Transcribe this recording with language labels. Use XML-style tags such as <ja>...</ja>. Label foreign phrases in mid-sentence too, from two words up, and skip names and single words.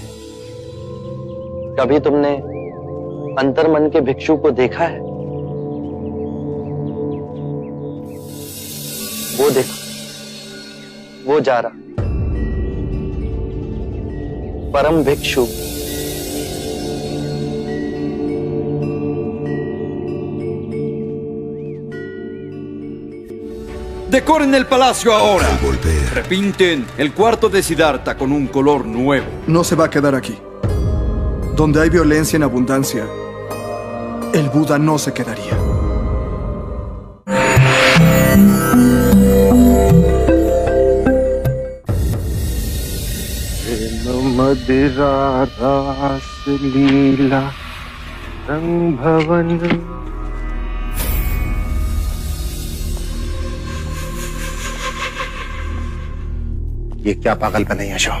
<hi>कभी तुमने अंतर्मन के भिक्षु को देखा है? वो देखो, वो जा रहा परम भिक्षु।</hi> <es>Decoren el palacio ahora. Repinten el cuarto de Siddhartha con un color nuevo. No se va a quedar aquí. Donde hay violencia en abundancia, el Buda no se quedaría.</es> <hi>मदिरा रास लीला रंग भवन। ये क्या पागलपन है यशो?</hi>